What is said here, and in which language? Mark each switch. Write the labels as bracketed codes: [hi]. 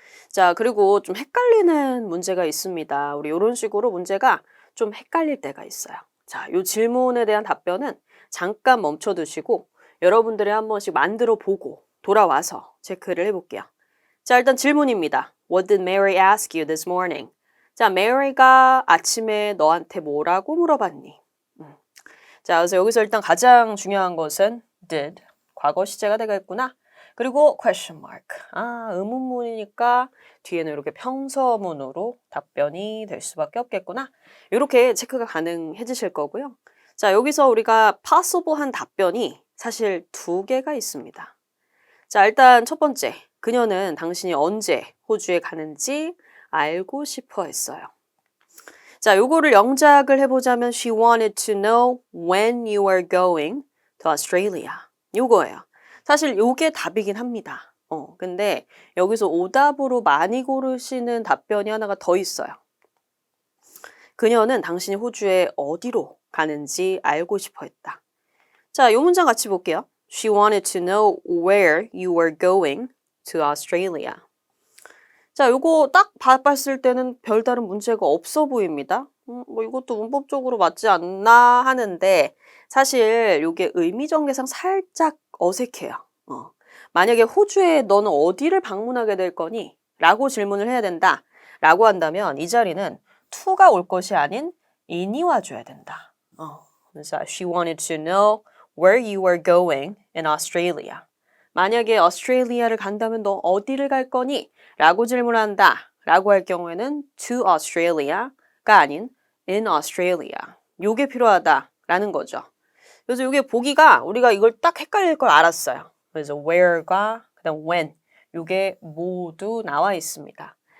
[ko] 자, 그리고 좀 헷갈리는 문제가 있습니다. 우리 이런 식으로 문제가 좀 헷갈릴 때가 있어요. 자, 이 질문에 대한 답변은 잠깐 멈춰두시고 여러분들이 한 번씩 만들어 보고 돌아와서 체크를 해볼게요. 자, 일단 질문입니다. [en] What did Mary ask you this morning? [ko] 자, Mary가 아침에 너한테 뭐라고 물어봤니? 자, 그래서 여기서 일단 가장 중요한 것은 did, 과거 시제가 되겠구나. 그리고 question mark. 의문문이니까 뒤에는 이렇게 평서문으로 답변이 될 수밖에 없겠구나. 이렇게 체크가 가능해지실 거고요. 자, 여기서 우리가 possible한 답변이 사실 두 개가 있습니다. 자, 일단 첫 번째. 그녀는 당신이 언제 호주에 가는지 알고 싶어 했어요. 자, 요거를 영작을 해보자면 [en] She wanted to know when you were going to Australia. [ko] 요거예요. 사실 요게 답이긴 합니다. 근데 여기서 오답으로 많이 고르시는 답변이 하나가 더 있어요. 그녀는 당신이 호주에 어디로 가는지 알고 싶어 했다. 자, 요 문장 같이 볼게요. [en] She wanted to know where you were going to Australia. [ko] 자, 요거 딱 봤을 때는 별다른 문제가 없어 보입니다. 뭐 이것도 문법적으로 맞지 않나 하는데 사실 요게 의미전개상 살짝 어색해요. 만약에 호주에 너는 어디를 방문하게 될 거니? 라고 질문을 해야 된다. 라고 한다면 이 자리는 to가 올 것이 아닌 in이 와줘야 된다. 그래서 [en] she wanted to know where you were going in Australia. [ko] 만약에 오스트레일리아를 간다면 너 어디를 갈 거니? 라고 질문한다. 라고 할 경우에는 to Australia가 아닌 in Australia. 요게 필요하다라는 거죠. 그래서 요게 보기가 우리가 이걸 딱 헷갈릴 걸 알았어요. 그래서 where과 그다음 when 요게 모두 나와 있습니다.